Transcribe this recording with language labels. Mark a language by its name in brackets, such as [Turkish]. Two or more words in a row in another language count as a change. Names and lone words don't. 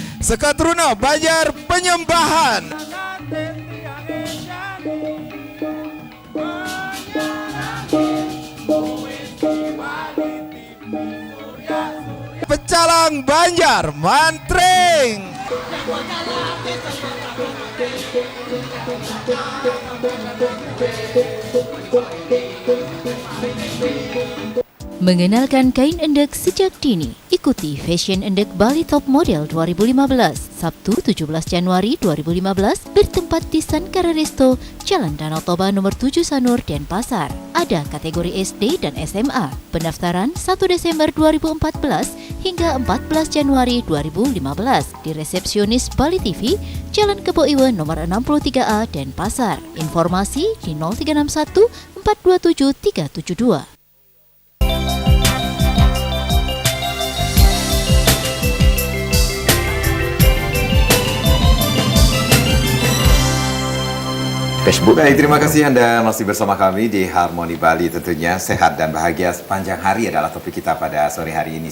[Indonesian] Sekatruna Banjar Penyembahan. Pecalang Banjar Mantring. Mengenalkan kain endek sejak dini. Ikuti Fashion Endek Bali Top Model 2015, Sabtu 17 Januari 2015, bertempat di Sankara Resto, Jalan Danau Toba nomor 7 Sanur, Denpasar. Ada kategori SD dan SMA. Pendaftaran 1 Desember 2014 hingga 14 Januari 2015 di resepsionis Bali TV, Jalan Kebo Iwe nomor 63A, Denpasar. Informasi di 0361 427 372. Facebook. Baik, terima kasih Anda masih bersama kami di Harmoni Bali. Tentunya sehat dan bahagia sepanjang hari adalah topik kita pada sore hari ini.